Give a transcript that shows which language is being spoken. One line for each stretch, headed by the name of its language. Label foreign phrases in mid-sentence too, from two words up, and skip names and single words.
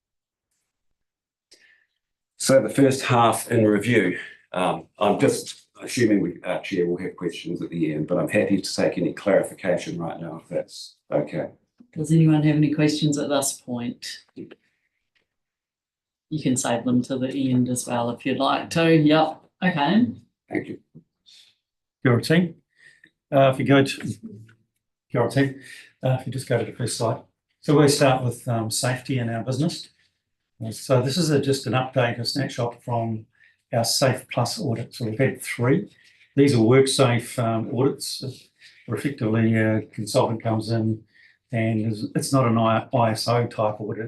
English: So the first half in review, I'm just assuming our chair will have questions at the end, but I'm happy to take any clarification right now if that's okay. Does anyone have any questions at this point? You can save them to the end as well if you'd like to. Yep. Okay. Thank you.
Māori: Kia ora team.
English: If you go to
Māori: Kia ora
English: team, if you just go to the first slide. So we'll start with safety in our business. So this is just an update, a snapshot from our Safe Plus audit. So we've had 3. These are WorkSafe audits, where effectively a consultant comes in and it's not an ISO type audit.